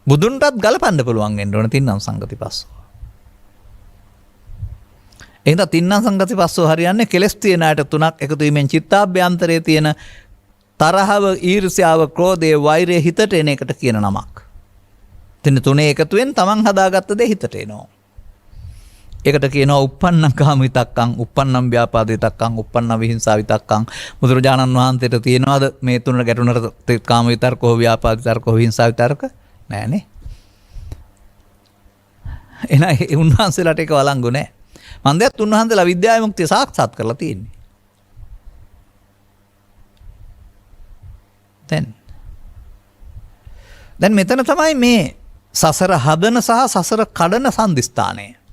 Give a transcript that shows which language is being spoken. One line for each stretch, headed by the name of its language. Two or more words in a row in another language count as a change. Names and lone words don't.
Sinhala: බුදුන්ටත් ගලපන්න පුළුවන් වෙන්න ඕන
Pali: තින්නම් සංගති පස්සෝ.
Sinhala: එහෙනම්
Pali: තින්නම් සංගති පස්සෝ
Sinhala: හරියන්නේ කෙලස් තියෙන අයට තුනක් එකතු වීමෙන් චිත්තාභ්‍යන්තරයේ තියෙන තරහව, ඊර්ෂ්‍යාව, ක්‍රෝධය, වෛරය හිතට එන එකට කියන නමක්. තින්න තුනේ එකතුවෙන් තමන් හදාගත්ත දේ හිතට එනවා.
Pali: ඒකට කියනවා uppannam kama vitakkan, uppannam vyapada vitakkan, uppannam vihinsa vitakkan.
Sinhala: බුදුරජාණන් වහන්සේට තියනවාද මේ තුනට ගැටුණට කාම විතර්ක, ව්‍යාපාද විතර්ක, විහිංසා විතර්ක? නෑනේ. එහෙනම් උන්වහන්සේලාට ඒක වළංගු නෑ. මන් දැක්ත් උන්වහන්සේලා විද්‍යාවේ මුක්තිය සාක්ෂාත් කරලා තියෙන්නේ. දැන් මෙතන තමයි මේ සසර හදන සහ සසර කඩන සන්දිස්ථානය.